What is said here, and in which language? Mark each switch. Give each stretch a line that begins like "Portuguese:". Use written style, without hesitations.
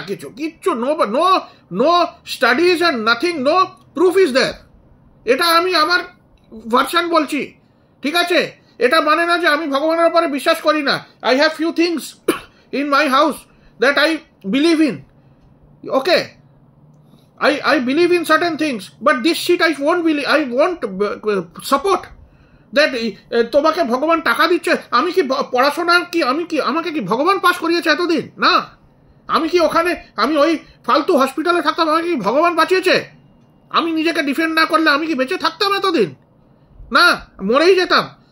English: কিচ্ছু no studies and nothing, no proof is there.
Bangla: এটা আমি আমার ভার্সন বলছি, ঠিক আছে? এটা মানে না যে আমি ভগবানের উপরে বিশ্বাস করি না।
English: I have few things in my house that I believe in, okay? I believe in certain things, but this shit I won't support.
Bangla: That তোমাকে ভগবান টাকা দিচ্ছে, আমি কি পড়াশোনা কি আমাকে কি ভগবান পাস করিয়েছে এতদিন? না। আমি কি ওখানে আমি ওই ফালতু হসপিটালে থাকতাম, আমাকে কি ভগবান বাঁচিয়েছে? আমি নিজেকে ডিফেন্ড না করলে আমি কি বেঁচে থাকতাম এতদিন? না, মরেই যেতাম।